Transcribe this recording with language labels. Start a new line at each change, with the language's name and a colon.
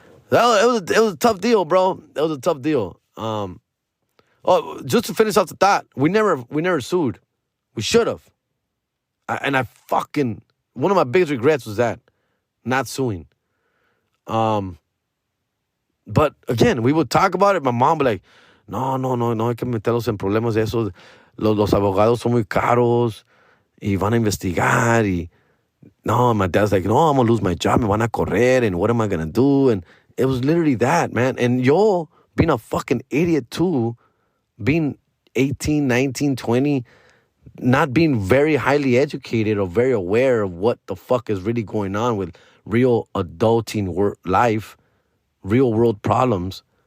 English: It was a tough deal, bro. It was a tough deal. Just to finish off the thought, we never sued. We should have. One of my biggest regrets was that, not suing. But again, we would talk about it.
Spanish: My mom would be like, no, hay que meterlos en problemas de esos. Los abogados son muy caros y van a investigar.
English: No, my dad's like, no, I'm going to lose my job.
Spanish: Me van a correr,
English: and what am I going to do? And it was literally that, man. And yo, being a fucking idiot too, being 18, 19, 20, not being very highly educated or very aware of what the fuck is really going on with real adulting life, real world problems.